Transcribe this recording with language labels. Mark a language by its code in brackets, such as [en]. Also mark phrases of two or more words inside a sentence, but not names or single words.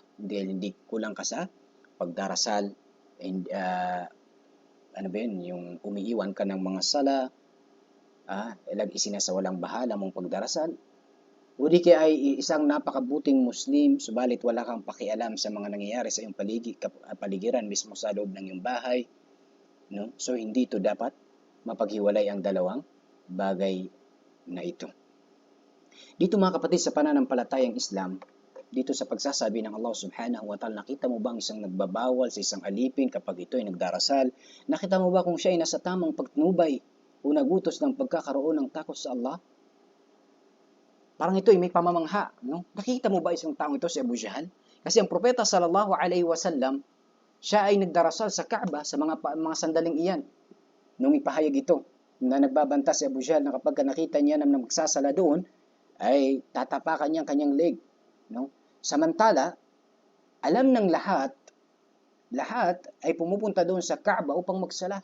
[tl] Hindi kulang ka sa pagdarasal, and yung umiiwan ka ng mga sala, isinasawalang bahala mong pagdarasal, o di kaya ay isang napakabuting Muslim, subalit wala kang pakialam sa mga nangyayari sa iyong paligiran, mismo sa loob ng iyong bahay. No? So, hindi ito dapat mapaghiwalay ang dalawang bagay na ito. Dito mga kapatid sa pananampalatayang Islam, dito sa pagsasabi ng Allah [ar] سبحانه وتعالى, [tl] nakita mo ba ang isang nagbabawal sa isang alipin kapag ito ay nagdarasal? Nakita mo ba kung siya ay nasa tamang pagtnubay o nagutos ng pagkakaroon ng takot sa Allah? Parang ito ay may pamamangha. No? Nakita mo ba isang taong ito, si Abu Jahal? Kasi ang propeta [ar] صلى الله عليه وسلم, [tl] siya ay nagdarasal sa Kaaba sa mga sandaling iyan. Nung ipahayag ito, na nagbabanta si Abu Jahal na kapag nakita niya na magsasala doon, ay tatapakan niya ang kanyang leg. No? Samantala, alam ng lahat ay pumupunta doon sa Kaaba upang magsala.